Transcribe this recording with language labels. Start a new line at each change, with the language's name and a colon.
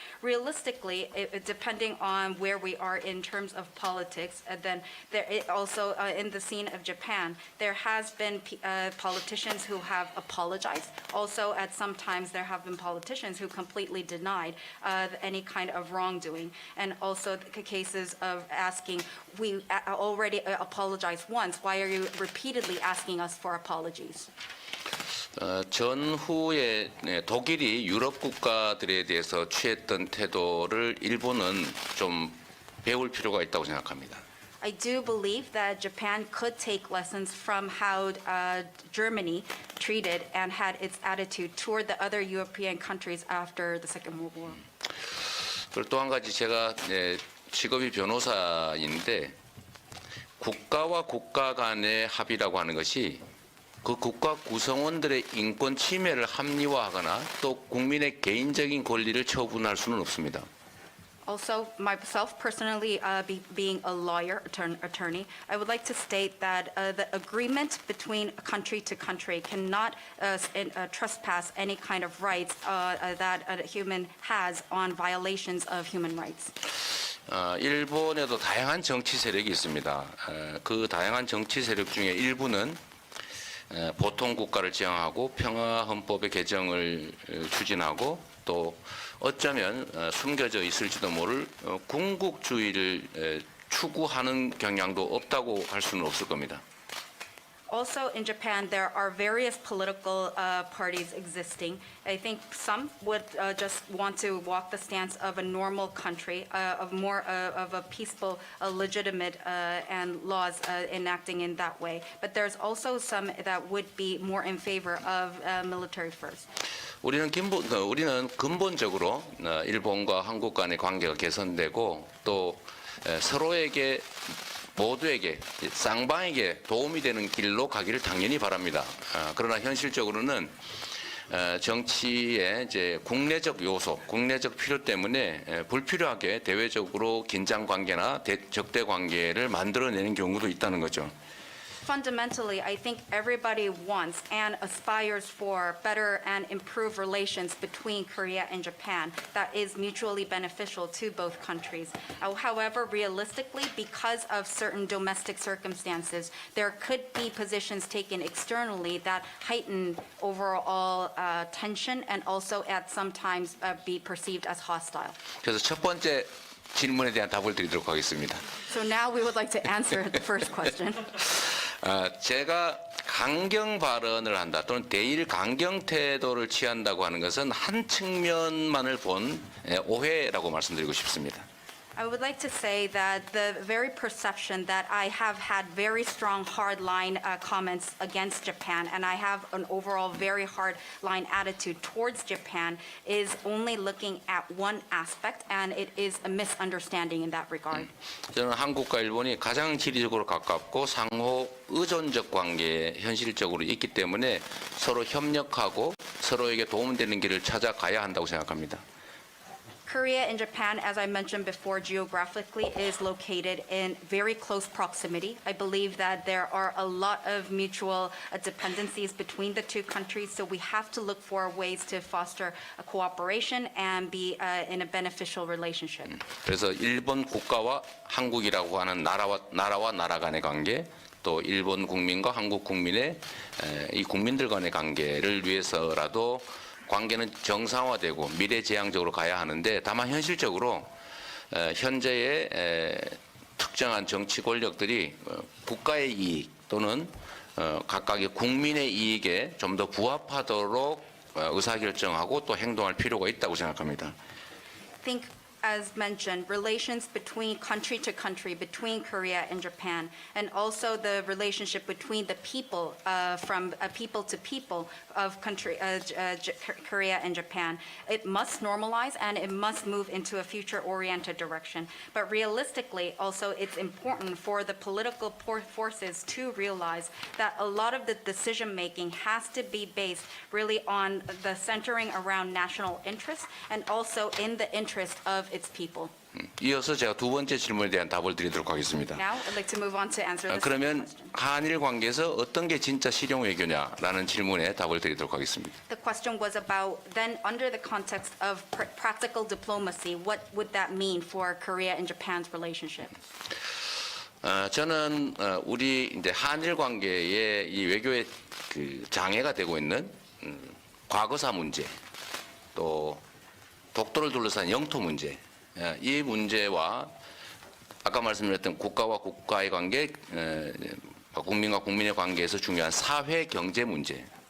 English: Realistically, depending on where we are in terms of politics, then also in the scene of Japan, there has been politicians who have apologized. Also, at some times, there have been politicians who completely denied any kind of wrongdoing. And also the cases of asking, we already apologized once, why are you repeatedly asking us for apologies?
Korean: 전후에 독일이 유럽 국가들에 대해서 취했던 태도를 일본은 좀 배울 필요가 있다고 생각합니다.
English: I do believe that Japan could take lessons from how Germany treated and had its attitude toward the other European countries after the Second World War.
Korean: 그리고 또 한 가지 제가 직업이 변호사인데 국가와 국가 간의 합의라고 하는 것이 그 국가 구성원들의 인권 침해를 합리화하거나 또 국민의 개인적인 권리를 처분할 수는 없습니다.
English: Also, myself personally, being a lawyer, attorney, I would like to state that the agreement between country to country cannot trespass any kind of rights that a human has on violations of human rights.
Korean: 일본에도 다양한 정치 세력이 있습니다. 그 다양한 정치 세력 중에 일부는 보통 국가를 지향하고 평화 헌법의 개정을 추진하고 또 어쩌면 숨겨져 있을지도 모를 궁극주의를 추구하는 경향도 없다고 할 수는 없을 겁니다.
English: Also, in Japan, there are various political parties existing. I think some would just want to walk the stance of a normal country, of more of a peaceful, legitimate, and laws enacting in that way. But there's also some that would be more in favor of military first.
Korean: 우리는 근본적으로 일본과 한국 간의 관계가 개선되고 또 서로에게 모두에게 쌍방에게 도움이 되는 길로 가기를 당연히 바랍니다. 그러나 현실적으로는 정치의 이제 국내적 요소, 국내적 필요 때문에 불필요하게 대외적으로 긴장 관계나 적대 관계를 만들어내는 경우도 있다는 거죠.
English: Fundamentally, I think everybody wants and aspires for better and improved relations between Korea and Japan that is mutually beneficial to both countries. However, realistically, because of certain domestic circumstances, there could be positions taken externally that heighten overall tension and also at sometimes be perceived as hostile.
Korean: 그래서 첫 번째 질문에 대한 답을 드리도록 하겠습니다.
English: So now we would like to answer the first question.
Korean: 제가 강경 발언을 한다 또는 대일 강경 태도를 취한다고 하는 것은 한 측면만을 본 오해라고 말씀드리고 싶습니다.
English: I would like to say that the very perception that I have had very strong hardline comments against Japan and I have an overall very hardline attitude towards Japan is only looking at one aspect and it is a misunderstanding in that regard.
Korean: 저는 한국과 일본이 가장 지리적으로 가깝고 상호 의존적 관계에 현실적으로 있기 때문에 서로 협력하고 서로에게 도움되는 길을 찾아가야 한다고 생각합니다.
English: Korea and Japan, as I mentioned before, geographically is located in very close proximity. I believe that there are a lot of mutual dependencies between the two countries, so we have to look for ways to foster a cooperation and be in a beneficial relationship.
Korean: 그래서 일본 국가와 한국이라고 하는 나라와 나라 간의 관계, 또 일본 국민과 한국 국민의 이 국민들 간의 관계를 위해서라도 관계는 정상화되고 미래지향적으로 가야 하는데 다만 현실적으로 현재의 특정한 정치 권력들이 국가의 이익 또는 각각의 국민의 이익에 좀 더 부합하도록 의사결정하고 또 행동할 필요가 있다고 생각합니다.
English: I think, as mentioned, relations between country to country, between Korea and Japan, and also the relationship between the people, from people to people of Korea and Japan. It must normalize and it must move into a future-oriented direction. But realistically, also, it's important for the political forces to realize that a lot of the decision-making has to be based really on the centering around national interests and also in the interest of its people.
Korean: 이어서 제가 두 번째 질문에 대한 답을 드리도록 하겠습니다.
English: Now, I'd like to move on to answer the second
Korean: 그러면
English: question.
Korean: 한일 관계에서 어떤 게 진짜 실용 외교냐라는 질문에 답을 드리도록 하겠습니다.
English: The question was about then under the context of practical diplomacy, what would that mean for Korea and Japan's relationship?
Korean: 저는 우리 이제 한일 관계의 이 외교의 그 장애가 되고 있는 과거사 문제, 또 독도를 둘러싼 영토 문제, 이 문제와 아까 말씀드렸던 국가와 국가의 관계, 국민과 국민의 관계에서 중요한 사회 경제 문제,